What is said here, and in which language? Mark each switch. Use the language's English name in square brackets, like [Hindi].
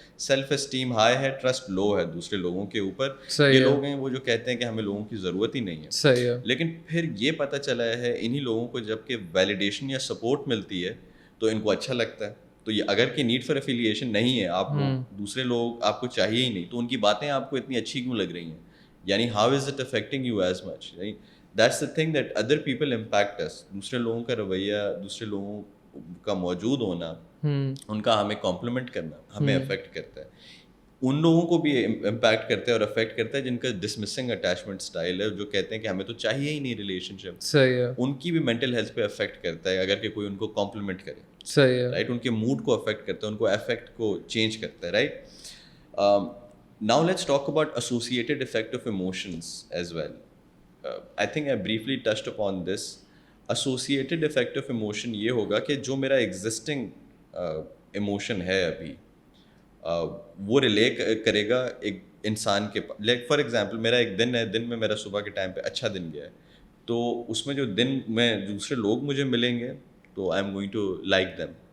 [Urdu] Self esteem high ہے, trust لو ہے دوسرے لوگوں کے اوپر. یہ لوگ ہیں وہ جو کہتے ہیں کہ ہمیں لوگوں کی ضرورت ہی نہیں ہے. لیکن پھر یہ پتہ چلا ہے انہی لوگوں کو جب کہ ویلیڈیشن یا سپورٹ ملتی ہے تو ان کو اچھا لگتا ہے. تو یہ اگر کہ نیڈ فار افیلیشن نہیں ہے, آپ دوسرے لوگ آپ کو چاہیے ہی نہیں, تو ان کی باتیں آپ کو اتنی اچھی کیوں لگ رہی ہیں؟ یعنی [English] How is it affecting you as much. That's the thing that other people impact us. [Urdu] دوسرے لوگوں کا رویہ, دوسرے لوگوں کا موجود ہونا, ان کا ہمیں کمپلیمنٹ کرنا ہمیں افیکٹ کرتا ہے. ان لوگوں کو بھی امپیکٹ کرتا ہے اور افیکٹ کرتا ہے جن کا ڈسمسنگ اٹیچمنٹ اسٹائل ہے, جو کہتے ہیں کہ ہمیں تو چاہیے ہی نہیں ریلیشن شپ. ان کی بھی مینٹل ہیلتھ پہ افیکٹ کرتا ہے اگر کہ کوئی ان کو کمپلیمنٹ کرے, رائٹ. ان کے موڈ کو افیکٹ کرتا ہے, ان کو افیکٹ کو چینج کرتا ہے, right. [English] Now let's talk about associated effect of emotions as well. I think I briefly touched upon this. Associated effect of emotion [Urdu] یہ ہوگا کہ جو میرا ایگزسٹنگ ایموشن ہے ابھی, وہ ریلے کرے گا ایک انسان کے پاس. [English] like for example [Urdu] میرا ایک دن ہے, دن میں میرا صبح کے ٹائم پہ اچھا دن گیا ہے, تو اس میں جو دن میں دوسرے لوگ مجھے ملیں گے تو [English] I am going to like them.